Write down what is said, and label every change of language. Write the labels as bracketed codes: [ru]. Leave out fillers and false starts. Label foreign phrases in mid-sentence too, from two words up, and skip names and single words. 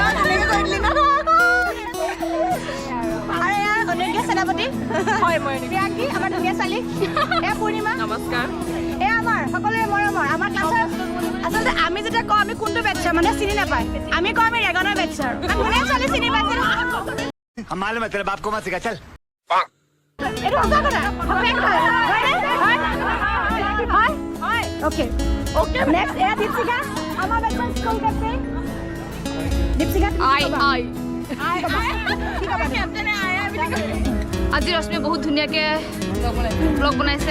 [as] আৰু এয়া অনন্যা সেনাপতি হয় মই প্ৰিয়াংকী আমাৰ ধুনীয়া ছোৱালী এয়া পূৰ্ণিমা নমস্কাৰ এয়া আমাৰ সকলোৰে মৰমৰ আমাৰ ক্লাছৰ আচলতে আমি যেতিয়া কওঁ আমি কোনটো বেটছৰ মানে চিনি নাপায় আমি কওঁ আমি ৰেগনৰ বেটছৰ ধুনীয়া ছোৱালী চিনি পাইছে [hi] हम मालूम है तेरे बाप को मत सिखा चल [as] এইটো সঁচা কথা হয় অ'কে নেক্সট এয়া দীপশিখা আমাৰ বেটছৰ স্কুল কেপ্টেইন দীপশিখা আজি ৰশ্মিয়ে বহুত ধুনীয়াকৈ ব্লগ বনাইছে